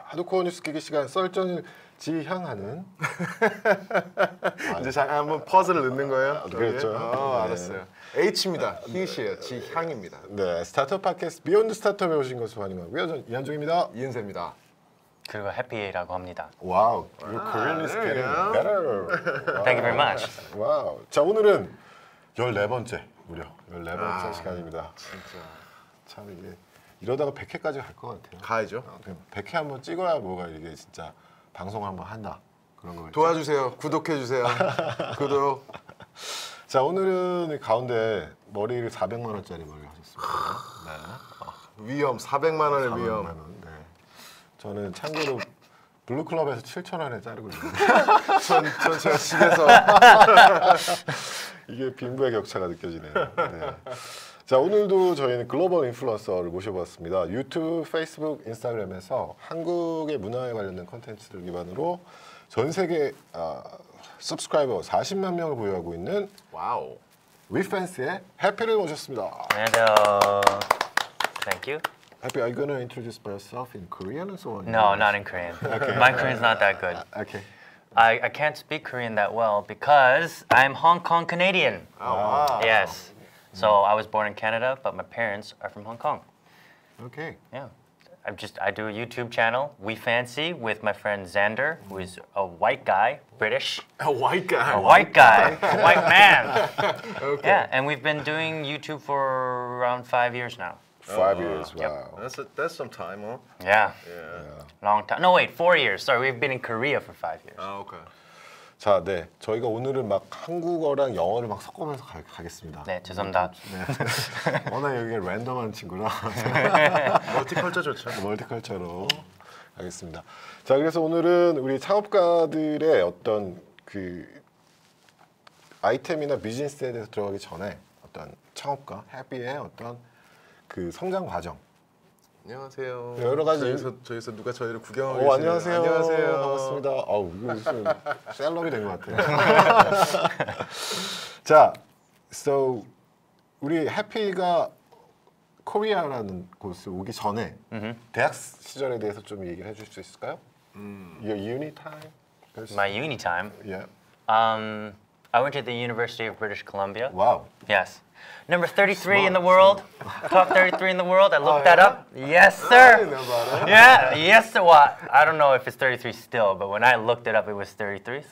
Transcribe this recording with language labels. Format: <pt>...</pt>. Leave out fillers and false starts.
<ko>하드코어 뉴스 끼기 시간 썰전을 지향하는 이제 잠깐 한번 퍼즐을 넣는 거예요? 그렇죠. 네. 알았어요. H입니다. 히읗이에요. 지향입니다. 네, 스타트업 팟캐스트 비욘드 스타트업에 오신 것을 환영하고요. 전 이한종입니다. 이은세입니다. 그리고 해피라고 합니다.</ko> <en>와우, your Korean is getting better. Thank you very much.</en> <ko>와우. 자, 오늘은 14번째, 무려 14번째 시간입니다. 진짜. 참 이게 이러다가 100회까지 갈 것 같아요. 가야죠. 100회 한번 찍어야 뭐가 이게 진짜 방송을 한번 한다. 그런 거. 도와주세요. 구독해주세요. 구독. 자, 오늘은 가운데 머리를 400만 원짜리 머리를 하셨습니다. 네. 위험. 400만 원의 400만 위험. 원. 네. 저는 참고로 블루클럽에서 7,000원에 자르고 있는데 전 제가 집에서 이게 빈부의 격차가 느껴지네요. 네. 자, 오늘도 저희는 글로벌 인플루언서를 모셔봤습니다. 유튜브, 페이스북, 인스타그램에서 한국의 문화에 관련된 콘텐츠를 기반으로 전 세계 서브스크라이버 40만 명을 보유하고 있는 와우. Wefancy의 Haeppy를 모셨습니다. 안녕하세요.</ko> <en>Thank you. Haeppy, are you going to introduce yourself in Korean and so on? No, not in Korean. My Korean's not that good. Okay. I can't speak Korean that well because I'm Hong Kong Canadian.</en> <ko>아, 와.</ko> <en>Yes. So I was born in Canada, but my parents are from Hong Kong. Okay. Yeah. I do a YouTube channel, Wefancy, with my friend Xander, who is a white guy, British. A white guy. A white guy, a white man. Okay. Yeah, and we've been doing YouTube for around 5 years now. 5 years. Wow. That's some time, huh? Yeah. Yeah. Long time. No, wait, 4 years. Sorry, we've been in Korea for 5 years.</en> <ko>아, 오케이. 자, 네. 저희가 오늘은 막 한국어랑 영어를 막 섞으면서 가겠습니다. 네, 죄송합니다. 네. 워낙 여기가 랜덤한 친구라 멀티컬처 좋죠. 멀티컬처로 하겠습니다. 자, 그래서 오늘은 우리 창업가들의 어떤 그 아이템이나 비즈니스에 대해서 들어가기 전에 어떤 창업가 해피의 어떤 그 성장 과정. 안녕하세요. 여러 가지 저기서 누가 저희를 구경하고 안녕하세요. 안녕하세요. 반갑습니다. 아우, 이거 무슨 셀럽이 된 것 같아요. 자, so 우리 해피가 코리아라는 곳을 오기 전에 대학 시절에 대해서 좀 얘기를 해줄 수 있을까요?</ko> <en>Your uni time? My uni time. Yeah. I went to the University of British Columbia. Wow. Yes. Number 33 in the world. Top 33 in the world. I looked that up. Yes, sir. Yeah, yes, sir. Well, I don't know if it's 33 still, but when I looked it up, it was 33.</en>